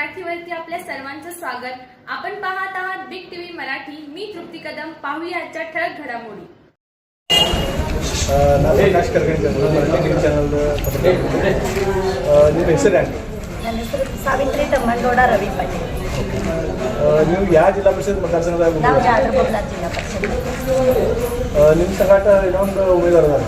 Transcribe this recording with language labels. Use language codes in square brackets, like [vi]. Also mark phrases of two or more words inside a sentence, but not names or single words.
[mr] चॅनलवरती आपल्या सर्वांचं स्वागत. आपण पाहत आहात बिग टीव्ही मराठी. मी तृप्ती कदम. पाहूया आजच्या ठळक घडामोडी. [kn] ನಿಮ್ಮ ಹೆಸರು ಯಾಕೆ? ನನ್ನ ಹೆಸರು ಸಾವಿತ್ರಿ ತಮ್ಮಂಡೋಡ ರವಿ ಪಾಟೀಲ್. ನೀವು ಯಾವ ಜಿಲ್ಲಾ ಪರಿಷತ್ मतदारसंघದಾಗ ನಾವು ಜಾಡರಬೊಬ್ಲ ಜಿಲ್ಲಾ ಪರಿಷತ್. ನಿಮ್ಮ ಸಂಗಾಟ ಇನ್ನೊಂದು ಉಮೇದುವಾರ ಅದಾರ.